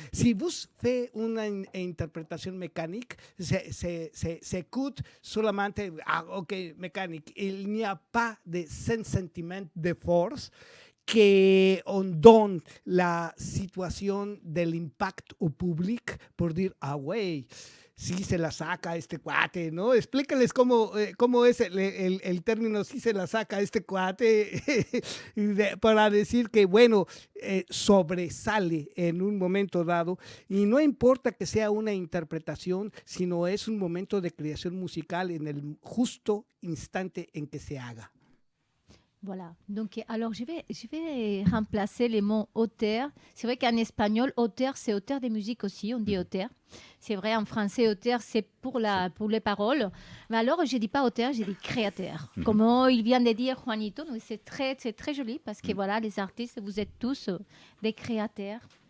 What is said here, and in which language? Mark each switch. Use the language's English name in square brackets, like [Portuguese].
[French] Si vous faites une interprétation mécanique, s'écoute seulement, mécanique. Il n'y a pas de sentiment de force qu'on donne la situation de l'impact au public pour dire, ah ouais, [Spanish] sí se la saca este cuate, ¿no? Explícales cómo es el término sí se la saca este cuate para decir que, bueno, sobresale en un momento dado y no importa que sea una interpretación, sino es un momento de creación musical en el justo instante en que se haga. [French] Voilà. Donc, alors, je vais remplacer les mots auteur. C'est vrai qu'en espagnol, auteur, c'est auteur des musiques aussi. On dit auteur. C'est vrai, en français, auteur, c'est pour les paroles. Mais alors, je ne dis pas auteur, je dis créateur. Comme il vient de dire Juanito, c'est très joli parce que voilà, les artistes, vous êtes tous des créateurs.